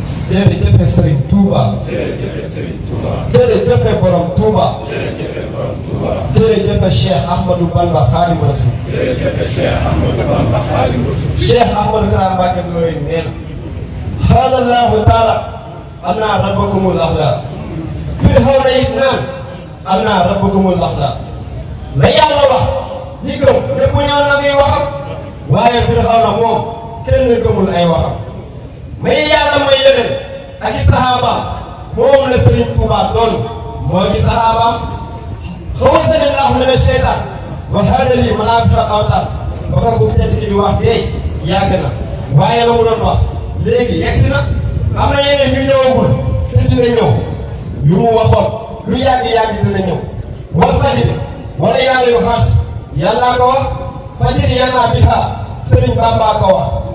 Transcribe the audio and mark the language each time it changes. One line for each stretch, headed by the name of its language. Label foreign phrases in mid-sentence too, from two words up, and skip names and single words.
Wolof: Jërëjëf Serigne Touba. Jërëjëf Serigne Touba. Jërëjëf Borom Touba. Jërëjëf Borom Touba. Jërëjëf Cheikh Ahmadou Bamba Khadimu Rasul. Jërëjëf Cheikh Ahmadou Bamba Khadimu Rasul. Cheikh Ahmadou Kara Mbacké Noreyni nee na,
Arabic: قال الله تعالى: "أنا ربكم الأعلى."
Wolof: Firawna it naan,
Arabic: "أنا ربكم الأعلى."
Wolof: La Yàlla wax, ñi gëm, ñépp ñoo na ngi waxam. Waaye Firawna moom, kenn gëmul ay waxam. Mais Yàlla mooy yeneen, ak i sahaaba, moom la Serigne Touba doon, moo ngi sahaaba.
Arabic: "فوزني الله من الشيطان وهذا لي منافع الأوطان."
Wolof: Ba ko bu tedd ki di wax de yàgg na. Waaye la mu doon wax léegi yegg si na. Am na yeneen yu ñëwagul te dina ñëw. Yu mu waxoon lu yàgg yàgg dina ñëw.
Arabic: "والفجر وليال عشر."
Wolof: Yàlla ko wax.
Arabic: "Fajri yanaa bihaa."
Wolof: Serigne Bamba ko wax.